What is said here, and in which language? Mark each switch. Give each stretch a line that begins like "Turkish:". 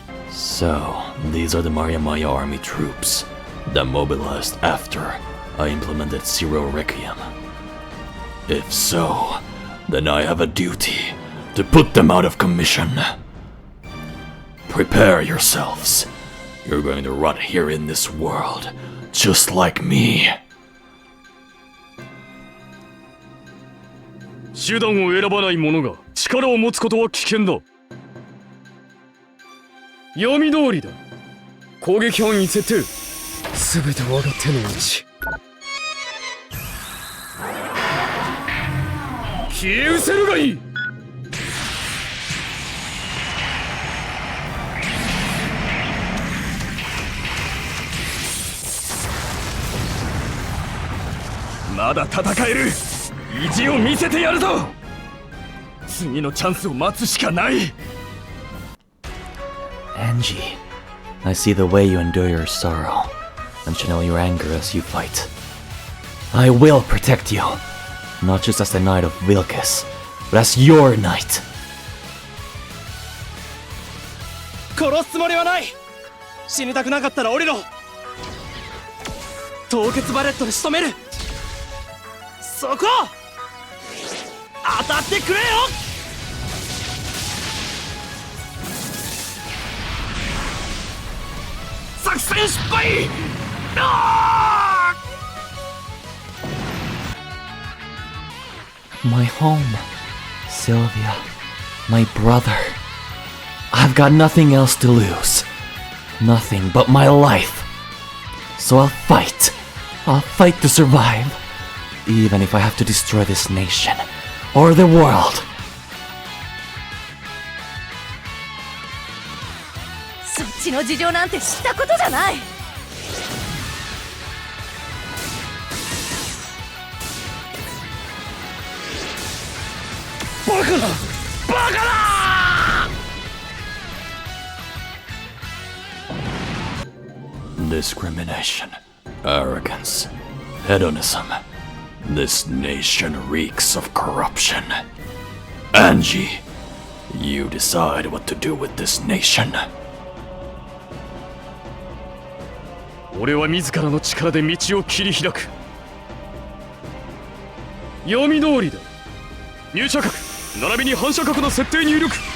English: So, these are the Mariamaya army troops that mobilized after I implemented Zero Requiem. If so, then I have a duty to put them out of commission. Prepare yourselves. You're going to rot here in this world, just like me.
Japanese: 手段を選ばない者が力を持つことは危険だ。読み通りだ。攻撃範囲設定。すべて我が手の内。消え失せるがいい。まだ戦える。意地を見せてやるぞ。次のチャンスを待つしかない。
English: Angie, I see the way you endure your sorrow and channel your anger as you fight. I will protect you, not just as the Knight of Vilkis, but as your knight.
Japanese: 殺すつもりはない。死にたくなかったら降りろ。凍結バレットで仕留める。そこ当たってくれよ。作戦失敗。
English: My home, Sylvia, my brother. I've got nothing else to lose. Nothing but my life. So I'll fight. I'll fight to survive. Even if I have to destroy this nation or the world.
Japanese: そっちの事情なんて知ったことじゃない。バカだ。バカだ。
English: Discrimination, arrogance, hedonism. This nation reeks of corruption. Angie, you decide what to do with this nation.
Japanese: 俺は自らの力で道を切り開く。読み通りだ。入射角並びに反射角の設定入力。